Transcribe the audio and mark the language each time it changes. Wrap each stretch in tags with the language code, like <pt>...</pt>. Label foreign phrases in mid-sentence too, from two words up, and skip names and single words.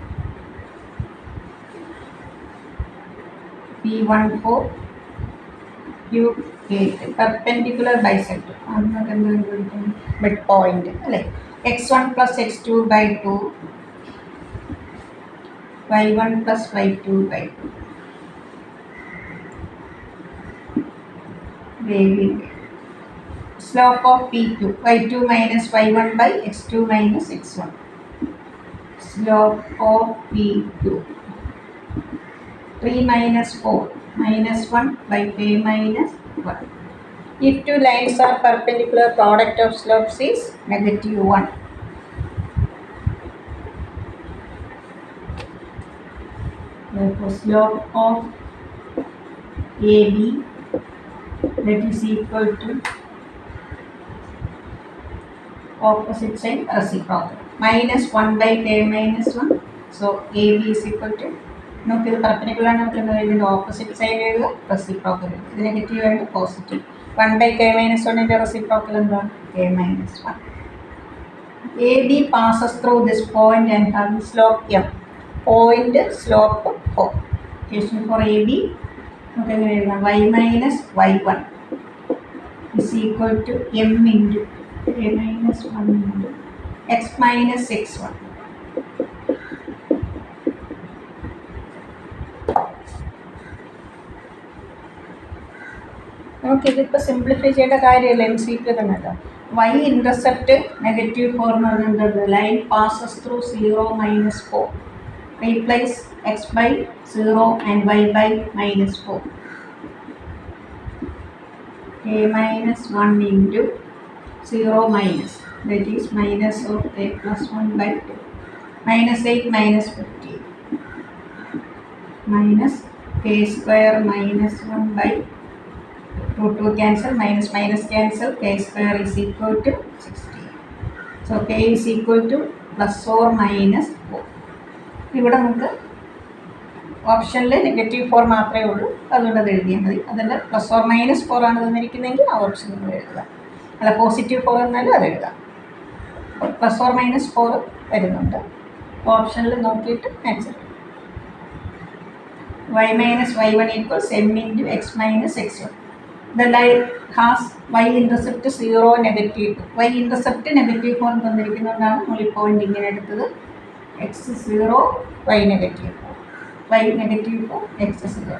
<en>P14 Q K. Perpendicular bisector midpoint. x1 plus x2 by 2 y1 plus y2 by 2. Gradient. Slope of P2, y2 minus y1 by x2 minus x1. Slope of P2. 3 minus 4, minus 1 by k minus 1. If two lines are perpendicular, product of slopes is -1. Therefore, slope of AB, that is equal to opposite side reciprocal. Minus 1 by k minus 1. So, AB is equal to,</en> <ml>നമുക്ക് ഇത് പെർപെൻഡിക്കുലർ ആണ് നോക്കുന്നത്, ഇതിൻ്റെ</ml> <en>opposite side</en> <ml>എഴുതുക, റെസിപ്രോക്കൽ എഴുതുക. ഇത് നെഗറ്റീവ് ആയിട്ട് പോസിറ്റീവ്.</ml> <en>1 by k minus 1</en> <ml>റെസിപ്രോക്കൽ എന്താണ്?</ml> <en>k minus 1. AB passes through this point and has slope m. Point slope 4. Equation for AB</en> <ml>നമുക്ക് എങ്ങനെ എഴുതാം?</ml> <en>y minus y1 is equal to m into k minus 1 into x minus x1.</en> <ml>നമുക്കിതിപ്പോൾ സിംപ്ലിഫൈ ചെയ്യേണ്ട കാര്യമല്ല, എം സി ക്യു തന്നെ.</ml> <en>y intercept -4</en> <ml>എന്ന് പറയുന്നത്</ml> <en>line passes through 0 minus 4. replace x by 0 and y by -4. k minus 1 into 0 minus, that is minus of k plus 1 by 2. Minus 8 minus 15. Minus k square minus 1 by root 2 cancel, minus minus cancel, k square is equal to 16. So k is equal to plus or minus 4.</en> <ml>ഇവിടെ നമുക്ക് ഓപ്ഷനിൽ -4 മാത്രമേ ഉള്ളൂ, അതുകൊണ്ട് അത് എഴുതിയാൽ മതി. അതിൻ്റെ</ml> <en>plus or minus 4</en> <ml>ആണ് തന്നിരിക്കുന്നതെങ്കിൽ ആ ഓപ്ഷൻ നമ്മൾ എഴുതുക. അല്ല +4 എന്നാലും അത് എഴുതാം.</ml> <en>plus or minus 4</en> <ml>വരുന്നുണ്ട്. ഓപ്ഷനിൽ നോക്കിയിട്ട് ആൻസർ.</ml> <en>y minus y1 equals m into x minus x1. The line has y intercept 0 -2. y intercept -4</en> <ml>തന്നിരിക്കുന്നതുകൊണ്ടാണ് നമ്മൾ ഈ പോയിന്റ് ഇങ്ങനെ എടുത്തത്.</ml> <en>x 0 y -4. y -4 x 0.</en>